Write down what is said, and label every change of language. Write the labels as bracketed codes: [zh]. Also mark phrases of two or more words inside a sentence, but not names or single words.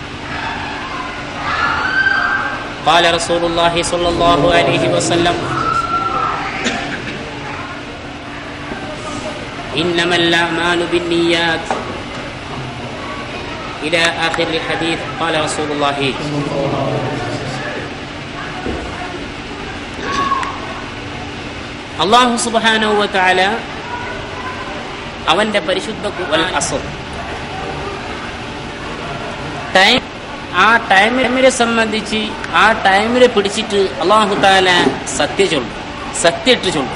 [ar] قال رسول الله صلى الله عليه وسلم إنما الأعمال بالنيات إلى آخر الحديث. قال رسول الله الله سبحانه وتعالى [ml] അവന്റെ പരിശുദ്ധ [ar] والعصر [ml] ടൈം ആ ടൈമിനെ സംബന്ധിച്ച് ആ ടൈമിനെ പിടിച്ചിട്ട് അല്ലാഹു തആല സത്യമിട്ട് ചൊല്ലും.